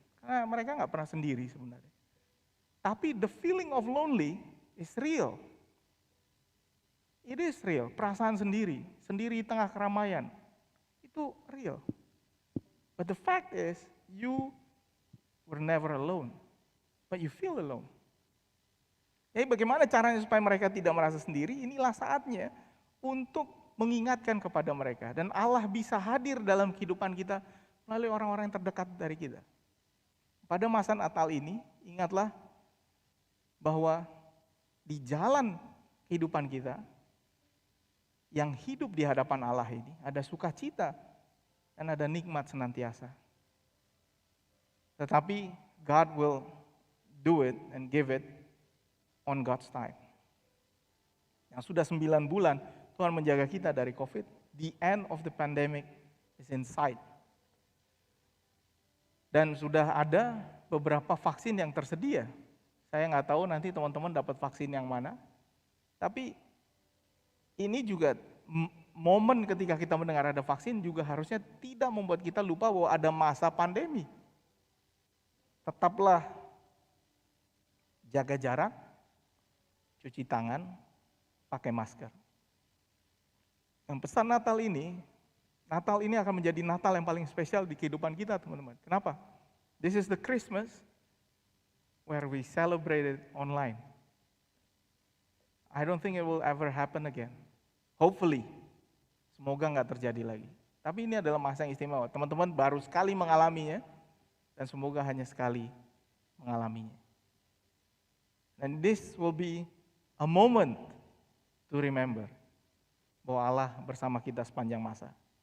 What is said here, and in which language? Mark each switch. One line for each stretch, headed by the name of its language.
Indonesian: Karena mereka nggak pernah sendiri sebenarnya. Tapi
English: the feeling of lonely is real. It is real,
Indonesian: perasaan sendiri di tengah keramaian. Itu
English: real. But the fact is, you were never alone, but you feel alone.
Indonesian: Jadi bagaimana caranya supaya mereka tidak merasa sendiri? Inilah saatnya untuk mengingatkan kepada mereka. Dan Allah bisa hadir dalam kehidupan kita melalui orang-orang yang terdekat dari kita. Pada masa Natal ini, ingatlah bahwa di jalan kehidupan kita, yang hidup di hadapan Allah ini ada sukacita dan ada nikmat senantiasa. Tetapi
English: God will do it and give it on God's time.
Indonesian: Yang sudah 9 bulan Tuhan menjaga kita dari COVID,
English: the end of the pandemic is in sight.
Indonesian: Dan sudah ada beberapa vaksin yang tersedia. Saya nggak tahu nanti teman-teman dapat vaksin yang mana. Tapi ini juga momen ketika kita mendengar ada vaksin juga harusnya tidak membuat kita lupa bahwa ada masa pandemi. Tetaplah jaga jarak, cuci tangan, pakai masker. Yang pesan Natal ini akan menjadi Natal yang paling spesial di kehidupan kita, teman-teman. Kenapa?
English: This is the Christmas where we celebrate it online. I don't think it will ever happen again. Hopefully,
Indonesian: semoga nggak terjadi lagi. Tapi ini adalah masa yang istimewa. Teman-teman baru sekali mengalaminya, dan semoga hanya sekali mengalaminya.
English: And this will be a moment to remember
Indonesian: bahwa Allah bersama kita sepanjang masa.